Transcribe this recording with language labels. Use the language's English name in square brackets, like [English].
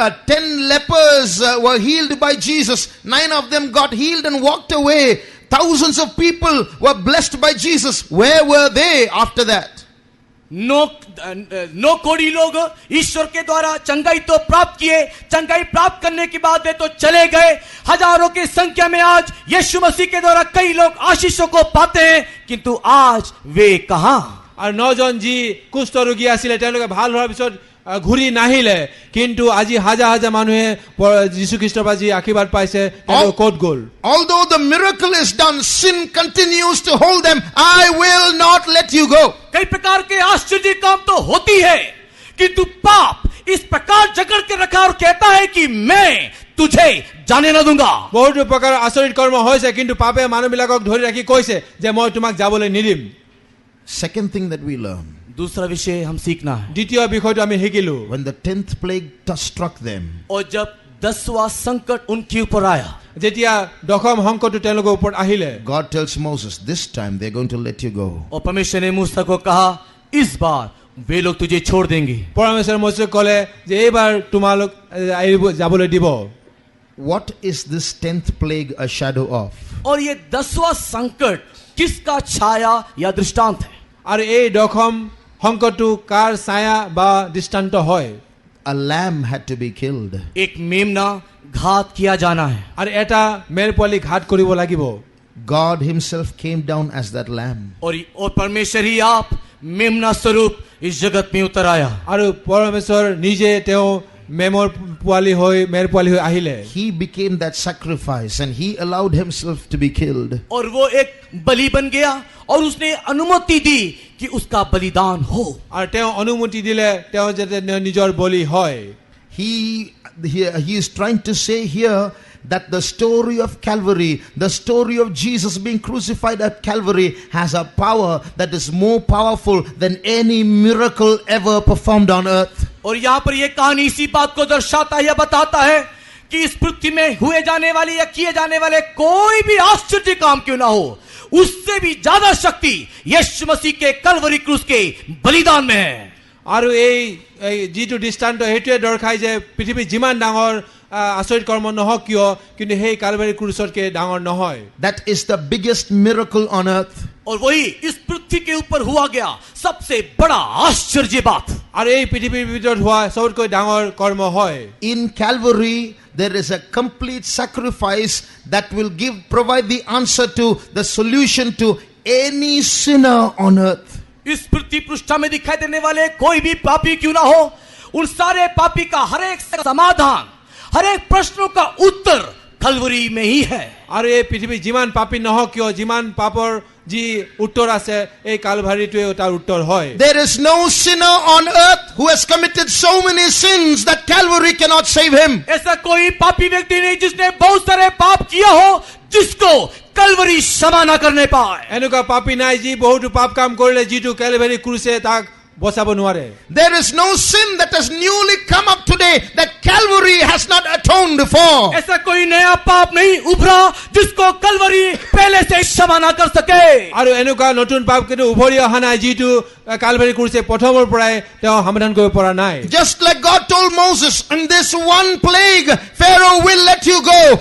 [English] 10 lepers were healed by Jesus. 9 of them got healed and walked away. Thousands of people were blessed by Jesus. Where were they after that? [Hindi] No कोड़ी लोग ईश्वर के द्वारा चंगाई तो प्राप्त किए, चंगाई प्राप्त करने के बाद वे तो चले गए। हजारों की संख्या में आज यीशु मसीह के द्वारा कई लोग आशीषों को पाते हैं, किंतु आज वे कहां? [Assamese] আৰু 9 জন যি কুষ্ঠ ৰোগী আছিলে তেওঁলোকে ভাল হোৱাৰ পিছত ঘূৰি নাহিলে, কিন্তু আজি হাজাৰ হাজাৰ মানুহে যীশু খ্ৰীষ্টৰ পৰা যি আশীৰ্বাদ পাইছে তেওঁলোক ক'ত গ'ল? [English] Although the miracle is done, sin continues to hold them. I will not let you go. [Hindi] कई प्रकार के आश्चर्य काम तो होती है, किंतु पाप इस प्रकार जकड़ के रखा और कहता है कि मैं तुझे जाने न दूंगा। [Assamese] বহুতো প্ৰকাৰৰ আচৰিত কৰ্ম হৈছে, কিন্তু পাপে মানুহবিলাকক ধৰি ৰাখি কৈছে যে মই তোমাক যাবলৈ নিদিম। [English] Second thing that we learn, [Hindi] दूसरा विषय हम सीखना है, [Assamese] দ্বিতীয় বিষয়টো আমি শিকিলো, [English] when the 10th plague struck them, [Hindi] और जब 10वां संकट उनके ऊपर आया, [Assamese] যেতিয়া দশম সংকটটো তেওঁলোকৰ ওপৰত আহিলে, [English] God tells Moses, this time they're going to let you go. [Hindi] और परमेश्वर ने मूसा को कहा इस बार वे लोग तुझे छोड़ देंगे। [Assamese] পৰমেশ্বৰে মৌচেক ক'লে যে এইবাৰ তোমালোক যাবলৈ দিব। [English] What is this 10th plague a shadow of? [Hindi] और ये 10वां संकट किसका छाया या दृष्टांत है? [Assamese] আৰু এই দশম সংকটটো কাৰ ছায়া বা দৃষ্টান্ত হয়? [English] A lamb had to be killed. [Hindi] एक मेमना घात किया जाना है, [Assamese] আৰু এটা মেৰ পোৱালি ঘাট কৰিব লাগিব। [English] God himself came down as that lamb. [Hindi] और परमेश्वर ही आप मेमना स्वरूप इस जगत में उतर आया। [Assamese] আৰু পৰমেশ্বৰ নিজে তেওঁ মেমৰ পোৱালি হৈ মেৰ পোৱালি হৈ আহিলে। [English] He became that sacrifice and he allowed himself to be killed. [Hindi] और वो एक बलि बन गया और उसने अनुमति दी कि उसका बलिदान हो। [Assamese] আৰু তেওঁ অনুমতি দিলে তেওঁ যাতে নিজৰ বলি হয়। [English] He is trying to say here that the story of Calvary, the story of Jesus being crucified at Calvary, has a power that is more powerful than any miracle ever performed on earth. [Hindi] और यहाँ पर यह कहानी इसी बात को दर्शाता है, बताता है कि इस पृथ्वी में हुए जाने वाले या किए जाने वाले कोई भी आश्चर्य काम क्यों ना हो, उससे भी ज्यादा शक्ति यीशु मसीह के कलवरी क्रूस के बलिदान में है। [Assamese] আৰু এই যিটো দৃষ্টান্ত সেইটোৱে দৰ্শায় যে পৃথিৱীত যিমান ডাঙৰ আচৰিত কৰ্ম নহওক কিয়, কিন্তু সেই কালভাৰী ক্ৰুচতকে ডাঙৰ নহয়। [English] That is the biggest miracle on earth. [Hindi] और वही इस पृथ्वी के ऊपर हुआ गया सबसे बड़ा आश्चर्य बात। [Assamese] আৰু এই পৃথিৱীৰ ভিতৰত হোৱা সবতকৈ ডাঙৰ কৰ্ম হয়। [English] In Calvary, there is a complete sacrifice that will provide the answer to the solution to any sinner on earth. [Hindi] इस पृथ्वी पृष्ठ में दिखाई देने वाले कोई भी पापी क्यों ना हो, उन सारे पापी का हर एक समाधान, हर एक प्रश्नों का उत्तर कलवरी में ही है। [Assamese] আৰু এই পৃথিৱীত যিমান পাপী নহওক কিয়, যিমান পাপৰ যি উত্তৰ আছে এই কালভাৰীটোৱে তাৰ উত্তৰ হয়। [English] There is no sinner on earth who has committed so many sins that Calvary cannot save him. [Hindi] ऐसा कोई पापी व्यक्ति नहीं जिसने बहुत सारे पाप किया हो जिसको कलवरी क्षमा न करने पाए। [Assamese] এনেকুৱা পাপী নাই যি বহুতো পাপ কাম কৰিলে যিটো কালভাৰী ক্ৰুচে তাক বচাব নোৱাৰে। [English] There is no sin that has newly come up today that Calvary has not atoned for. [Hindi] ऐसा कोई नया पाप नहीं उभरा जिसको कलवरी पहले से क्षमा न कर सके। [Assamese] আৰু এনেকুৱা নতুন পাপ কিন্তু উভৰি অহা নাই যিটো কালভাৰী ক্ৰুচে প্ৰথমৰ পৰাই তেওঁ সমাধান কৰিব পৰা নাই। [English] Just like God told Moses, in this one plague Pharaoh will let you go.